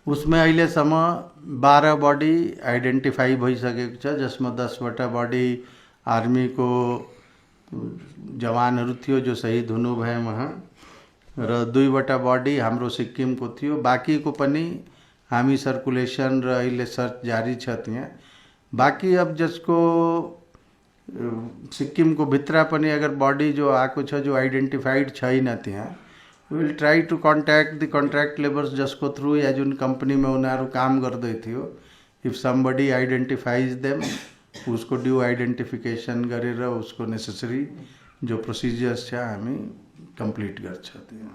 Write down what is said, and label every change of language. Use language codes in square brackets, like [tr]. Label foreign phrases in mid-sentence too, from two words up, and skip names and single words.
[ne] उसमें अहिलेसम्म 12 [en] body identify [ne] भइसकेको छ, जसमा 10वटा बॉडी आर्मीको जवानहरू थियो जो शहीद हुनुभए वहाँ, र 2वटा बॉडी हाम्रो सिक्किमको थियो। बाँकीको पनि हामी सर्कुलेसन र अहिले सर्च जारी छ त्यहाँ। बाँकी अब जसको सिक्किमको भित्र पनि अगर बॉडी जो आएको छ जो आइडेन्टिफाइड छैन त्यहाँ, [en] will try to contact the contract labours [ne] जसको थ्रु या जुन कम्पनीमा उनीहरू काम गर्दै थियो, [en] if somebody identifies them, [ne] उसको [en] due identification [ne] गरेर उसको नेसेसरी जो प्रोसिजर्स छ हामी कम्प्लिट गर्छ त्यहाँ।